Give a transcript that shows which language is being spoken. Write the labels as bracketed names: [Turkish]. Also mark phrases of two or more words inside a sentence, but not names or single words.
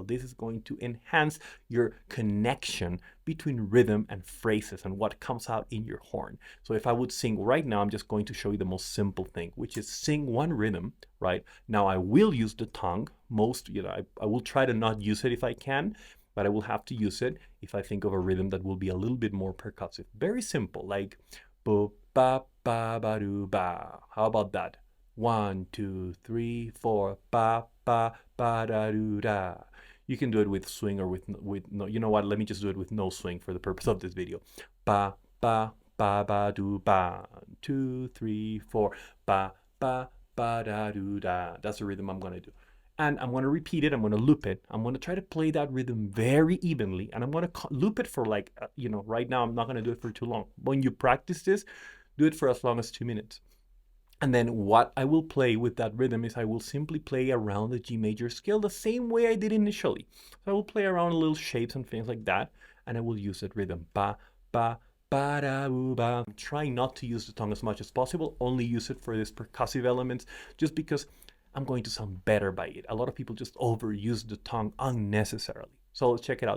[English] This is going to enhance your connection between rhythm and phrases and what comes out in your horn. So if I would sing right now, I'm just going to show you the most simple thing, which is sing one rhythm, right? Now I will use the tongue. I will try to not use it if I can, but I will have to use it if I think of a rhythm that will be a little bit more percussive. Very simple, like bo ba ba ba do ba. How about that? 1, 2, 3, 4 ba ba ba da do da. You can do it with swing or with no. You know what? Let me just do it with no swing for the purpose of this video. Ba ba ba ba do ba. 2, 3, 4 ba ba ba da do da. That's the rhythm I'm gonna do. And I'm going to repeat it. I'm going to loop it. I'm going to try to play that rhythm very evenly. And I'm going to loop it for like, right now I'm not going to do it for too long. When you practice this, do it for as long as 2 minutes. And then what I will play with that rhythm is I will simply play around the G major scale the same way I did initially. So I will play around little shapes and things like that. And I will use that rhythm. Ba, ba, ba, da, boo, ba. I'm trying not to use the tongue as much as possible. Only use it for these percussive elements just because I'm going to sound better by it. A lot of people just overuse the tongue unnecessarily. So let's check it out.